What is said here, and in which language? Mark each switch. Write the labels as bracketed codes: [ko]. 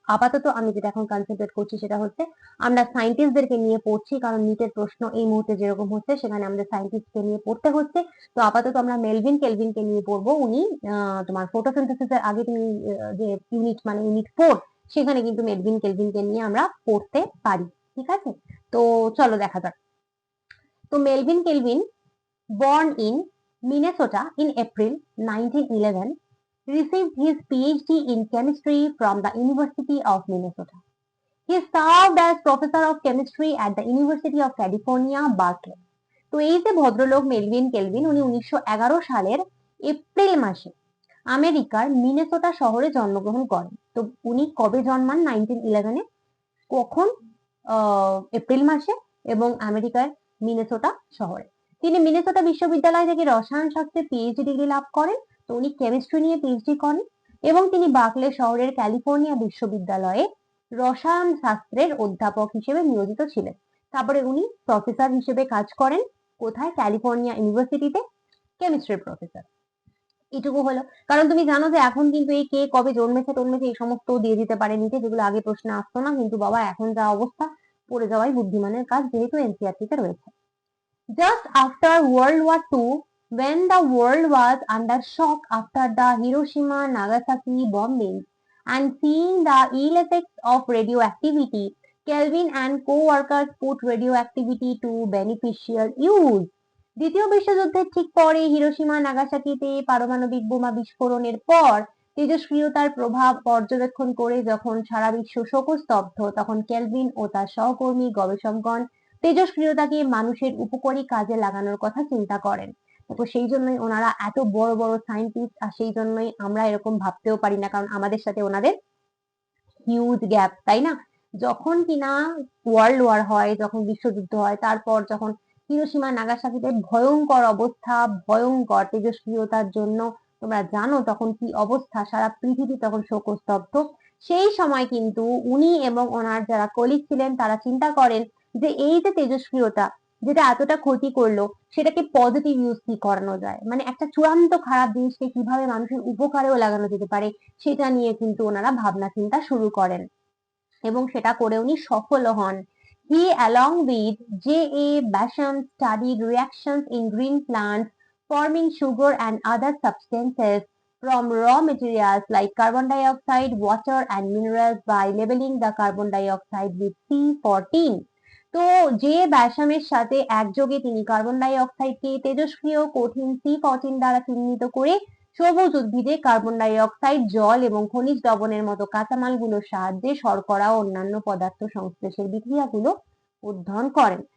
[bn] আপাতত আমি যেটা এখন কনসেন্ট্রেট করছি সেটা হচ্ছে, আমরা সায়েন্টিস্টদেরকে নিয়ে পড়ছি, কারণ নিটের প্রশ্ন এই মুহূর্তে যেরকম হচ্ছে, সেখানে আমাদের সায়েন্টিস্টকে নিয়ে পড়তে হচ্ছে। তো আপাতত আমরা মেলভিন কেলভিনকে নিয়ে পড়বো। উনি তোমার ফটোসিনথেসিসের আগে তুমি যে ইউনিট, মানে ইউনিট 4, সেখানে কিন্তু মেলভিন কেলভিনকে নিয়ে আমরা পড়তে পারি। ঠিক আছে? তো চলো দেখা যাক। [en] তো Melvin Calvin, born in Minnesota in April 1911, received his PhD in chemistry from the University of Minnesota. He served as professor of chemistry at the University of California, Berkeley. [bn] তো এই যে ভদ্রলোক মেলভিন কেলভিন, উনি 1911 সালের April মাসে আমেরিকার Minnesota শহরে জন্মগ্রহণ করেন। তো উনি কবে জন্মান? 1911-এ। কখন? এপ্রিল মাসে, এবং আমেরিকার মিনেসোটা শহরে। তিনি মিনেসোটা বিশ্ববিদ্যালয় থেকে রসায়ন শাস্ত্রে পিএইচডি ডিগ্রি লাভ করেন। তো উনি কেমিস্ট্রি নিয়ে পিএইচডি করেন, এবং তিনি বার্কলে শহরের ক্যালিফোর্নিয়া বিশ্ববিদ্যালয়ে রসায়ন শাস্ত্রের অধ্যাপক হিসেবে নিয়োজিত ছিলেন। তারপরে উনি প্রফেসর হিসেবে কাজ করেন। কোথায়? ক্যালিফোর্নিয়া ইউনিভার্সিটিতে কেমিস্ট্রির প্রফেসর। এটুকু হলো। কারণ তুমি জানো যে এখন কিন্তু এই কে কবে জন্মেছে টন্মেছে এই সমস্ত দিয়ে দিতে পারে নিতে, যেগুলো আগে প্রশ্নে আসতো না। কিন্তু বাবা, এখন যা অবস্থা, পড়ে যাওয়াই বুদ্ধিমানের কাজ, যেহেতু এনসিইআরটি তে রয়েছে। [en] Just after World War II, when the world was under shock after the Hiroshima Nagasaki bombings and seeing the ill effects of radioactivity, Kelvin and co-workers put radioactivity to beneficial use. [bn] দ্বিতীয় বিশ্বযুদ্ধের ঠিক পরে Hiroshima নাগাসাকিতে পারমাণবিক বোমা বিস্ফোরণের পর তেজস্ক্রিয়তার প্রভাব পর্যবেক্ষণ করে যখন সারা বিশ্ব শোকস্তব্ধ, তখন কেলভিন ও তার সহকর্মী গবেষকগণ তেজস্ক্রিয়তাকে মানুষের উপকারী কাজে লাগানোর কথা চিন্তা করেন। তো সেই জন্যই ওনারা এত বড় বড় সায়েন্টিস্ট, আর সেই জন্যই আমরা এরকম ভাবতেও পারি না, কারণ আমাদের সাথে ওনাদের হিউজ গ্যাপ, তাই না? যখন কিনা ওয়ার্ল্ড ওয়ার হয়, যখন বিশ্বযুদ্ধ হয়, তারপর যখন হিরোশিমা নাগাসাকিতে ভয়ঙ্কর অবস্থা, ভয়ঙ্কর তেজস্ক্রিয়তার জন্য তোমরা জানো তখন কি অবস্থা, সারা পৃথিবী তখন শোকস্তব্ধ। সেই সময় কিন্তু উনি এবং ওনার যারা কলিগ ছিলেন, তারা চিন্তা করেন যে এই যে তেজস্ক্রিয়তা, যেটা এতটা ক্ষতি করলো, সেটাকে পজিটিভ ইউজ কি করানো যায়, মানে একটা চূড়ান্ত খারাপ জিনিসকে কিভাবে মানুষের উপকারেও লাগানো যেতে পারে, সেটা নিয়ে কিন্তু ওনারা ভাবনা চিন্তা শুরু করেন, এবং সেটা করে উনি সফল হন। [en] He along with J.A. Basham studied reactions in green plants forming sugar and other substances from raw materials like carbon dioxide, water and minerals by labeling the carbon dioxide with C14. [bn] তো যে ব্যাসামের সাথে একযোগে তিনি carbon die অক্সাইডকে তেজস্ক্রিয় কঠিন C14 দ্বারা চিহ্নিত করে সবুজ উদ্ভিদে কার্বন ডাই অক্সাইড, জল এবং খনিজ লবণের মতো কাঁচামালগুলোর সাহায্যে শর্করা ও অন্যান্য পদার্থ সংশ্লেষের বিক্রিয়াগুলো অধ্যয়ন করেন।